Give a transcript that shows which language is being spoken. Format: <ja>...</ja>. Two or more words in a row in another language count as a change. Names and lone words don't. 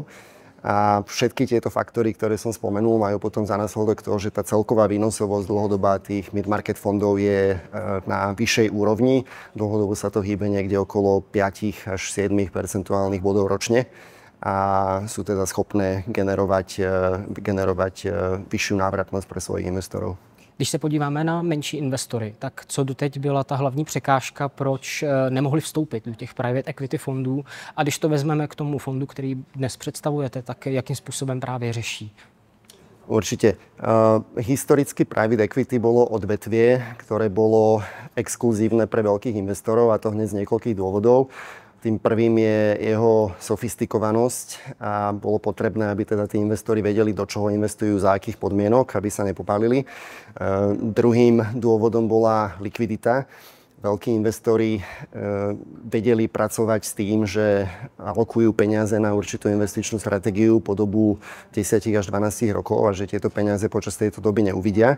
<sk>A všetky tieto faktory, ktoré som spomenul, majú potom za následok to, že tá celková výnosovosť dlhodobá tých mid-market fondov je na vyššej úrovni. Dlhodobo sa to hýbe niekde okolo 5 až 7 percentuálnych bodov ročne a sú teda schopné generovať vyššiu návratnosť pre svojich investorov.</sk> <cs>Když se podíváme na menší investory, tak co doteď byla ta hlavní překážka, proč nemohli vstoupit do těch</cs> <en>private equity</en> <cs>fondů? A když to vezmeme k tomu fondu, který dnes představujete, tak jakým způsobem právě řeší?</cs> <sk>Určite. Historicky</sk> <en>private equity</en> <sk>bolo odvetvie, ktoré bolo exkluzívne pre veľkých investorov, a to hneď z niekoľkých dôvodov. Tým prvým je jeho sofistikovanosť a bolo potrebné, aby teda tí investori vedeli, do čoho investujú, za akých podmienok, aby sa nepopálili. Druhým dôvodom bola likvidita. Veľkí investori vedeli pracovať s tým, že alokujú peniaze na určitú investičnú stratégiu po dobu 10 až 12 rokov a že tieto peniaze počas tejto doby neuvidia.</sk>